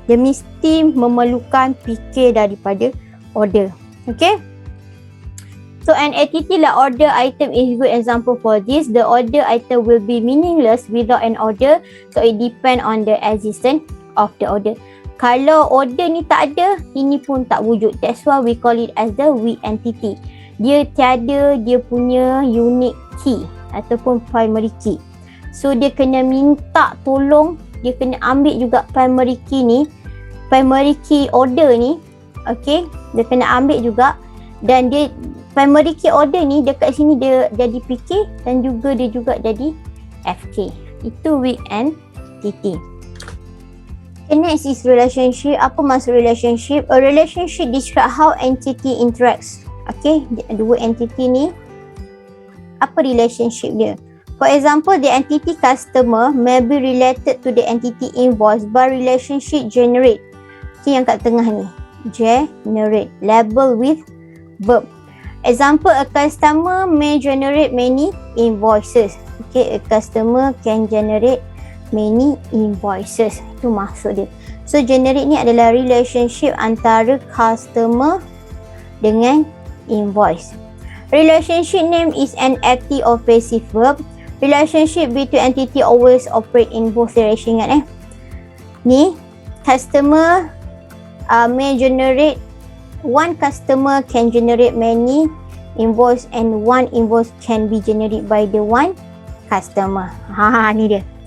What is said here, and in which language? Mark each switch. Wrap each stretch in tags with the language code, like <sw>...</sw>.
<ms>Dia mesti memerlukan PK daripada order. Okay?</ms> <en>So an entity like order item is good example for this. The order item will be meaningless without an order. So it depend on the existence of the order.</en> <ms>Kalau order ni tak ada, ini pun tak wujud.</ms> <en>That's why we call it as the weak entity.</en> <ms>Dia tiada dia punya unique key ataupun primary key. So dia kena minta tolong, dia kena ambil juga primary key ni, primary key order ni. Okay, dia kena ambil juga. Dan dia primary key order ni dekat sini dia jadi PK dan juga dia juga jadi FK. Itu weak entity.</ms> <en>Okay, next is relationship.</en> <ms>Apa maksud</ms> <en>relationship? A relationship describe how entity interacts.</en> <ms>Okay, dua entity ni apa relationship dia?</ms> <en>For example, the entity customer may be related to the entity invoice by relationship generate. Okay,</en> <ms>yang kat tengah ni.</ms> <en>Generate. Label with verb. Example, a customer may generate many invoices. Okay, a customer can generate many invoices.</en> <ms>Itu maksud dia. So, generate ni adalah relationship antara customer dengan invoice.</ms> <en>Relationship name is an active or passive verb. Relationship between entity always operate in both direction. Ni, customer may generate, one customer can generate many invoice and one invoice can be generated by the one customer.</en> <ms>Ni dia.</ms>